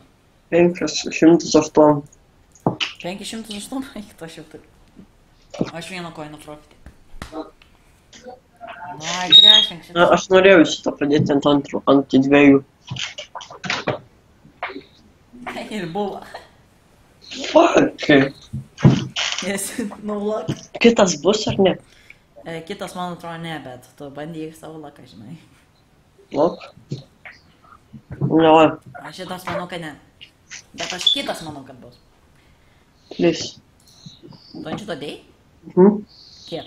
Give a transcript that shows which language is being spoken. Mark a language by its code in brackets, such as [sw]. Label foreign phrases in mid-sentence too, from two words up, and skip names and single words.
[lt] 508. 508? Eik, to aš jau turiu. Aš 1 coinų profitį. Ai, krešink šitą. Aš norėjau šitą pradėti ant 2. Ir buvo. Fuck. [en] Yes, no luck. [lt] Kitas bus ar ne? Kitas man atrodo ne, bet tu bandyk savo laką, žinai. Lok? No. Aš šitas manau, kad ne. Bet aš kitas manau, kad bus. Please. Tu ant šito dėjai? Kiek?